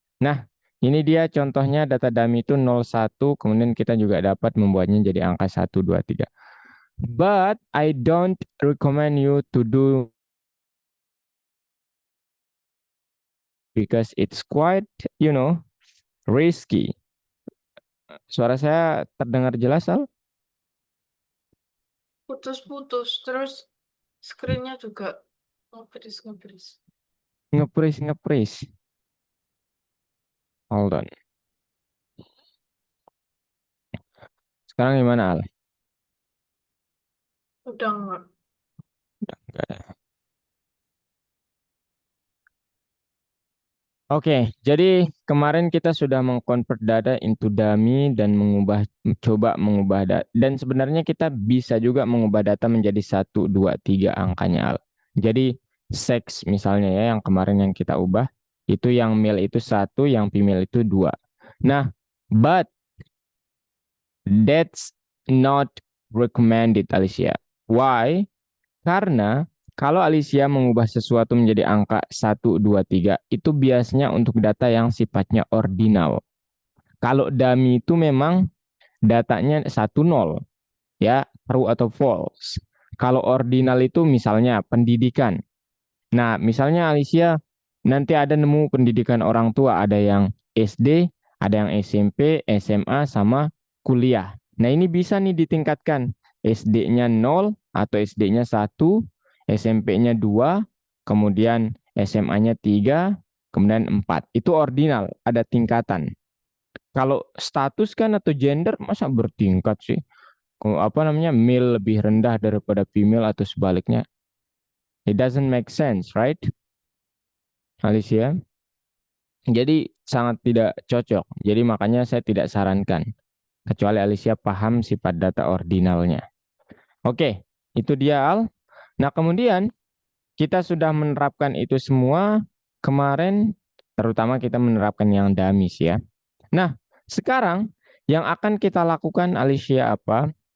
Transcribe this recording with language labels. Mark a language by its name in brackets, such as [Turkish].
[Indonesian] Nah, ini dia contohnya data dummy itu 01, kemudian kita juga dapat membuatnya jadi angka 1, 2, 3. [English] But I don't recommend you to do because it's quite, risky. [Indonesian] Suara saya terdengar jelas, Al? Putus-putus. Terus screen-nya juga ngebris-ngebris. Ngepris. [English] Hold on. [Indonesian] Sekarang gimana, Al? Udah enggak. Nggak ada. Oke, jadi kemarin kita sudah mengkonvert data into dummy dan coba mengubah data. Dan sebenarnya kita bisa juga mengubah data menjadi 1, 2, 3 angkanya, Al. Jadi sex misalnya ya, yang kemarin yang kita ubah, itu yang male itu 1, yang female itu 2. [English] Nah, but that's not recommended, Alicia. [Indonesian] Why? Karena kalau Alicia mengubah sesuatu menjadi angka 1, 2, 3, itu biasanya untuk data yang sifatnya ordinal. Kalau dummy itu memang datanya 1, 0, ya, true atau false. Kalau ordinal itu misalnya pendidikan. Nah, misalnya Alicia nanti ada nemu pendidikan orang tua, ada yang SD, ada yang SMP, SMA, sama kuliah. Nah, ini bisa nih ditingkatkan. SD-nya 0 atau SD-nya 1, SMP-nya 2, kemudian SMA-nya 3, kemudian 4. Itu ordinal, ada tingkatan. Kalau status kan atau gender masa bertingkat sih? Apa namanya, male lebih rendah daripada female atau sebaliknya? [English] It doesn't make sense, right, Alicia? [Indonesian] Jadi sangat tidak cocok. Jadi makanya saya tidak sarankan. Kecuali Alicia paham sifat data ordinalnya. Oke, itu dia Al. Nah kemudian kita sudah menerapkan itu semua kemarin. Terutama kita menerapkan yang dummies ya. Nah sekarang yang akan kita lakukan Alicia apa?